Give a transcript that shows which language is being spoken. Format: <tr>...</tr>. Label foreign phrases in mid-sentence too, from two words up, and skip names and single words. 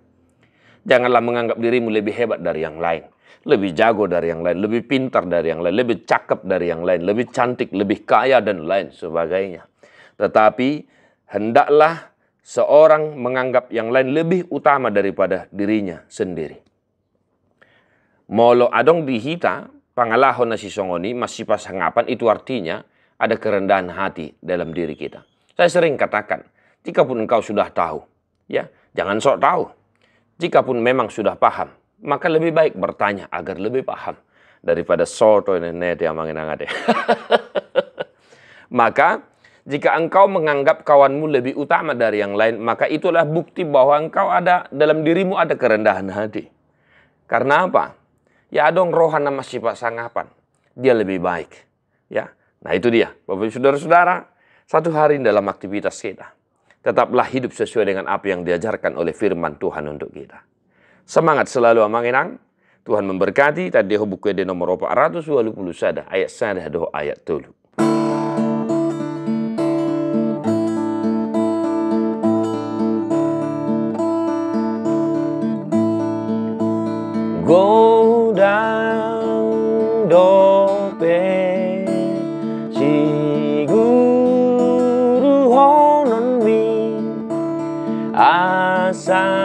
<id>Janganlah menganggap dirimu lebih hebat dari yang lain. Lebih jago dari yang lain, lebih pintar dari yang lain, lebih cakep dari yang lain, lebih cantik, lebih kaya dan lain sebagainya. Tetapi hendaklah seorang menganggap yang lain lebih utama daripada dirinya sendiri.</id> <bbc>Molo adong dihita, pangalahon na si songoni, masih pasangapan,</bbc> <id>itu artinya ada kerendahan hati dalam diri kita. Saya sering katakan, jikapun engkau sudah tahu, ya jangan sok tahu. Jikapun memang sudah paham, maka lebih baik bertanya agar lebih paham daripada soto nenek yang mengenangade. Maka jika engkau menganggap kawanmu lebih utama dari yang lain, maka itulah bukti bahwa engkau ada dalam dirimu ada kerendahan hati. Karena apa?</id> <bbc>Ya adong rohana masih pasangapan.</bbc> <id>Dia lebih baik. Ya, nah itu dia. Bapak Saudara-saudara, satu hari dalam aktivitas kita, tetaplah hidup sesuai dengan apa yang diajarkan oleh firman Tuhan untuk kita. Semangat selalu amanginang. Tuhan memberkati. Tadi buku de nomor 420</id> <bbc>sada ayat sada do ayat 3. Godang dope siguru honon mi asa</bbc>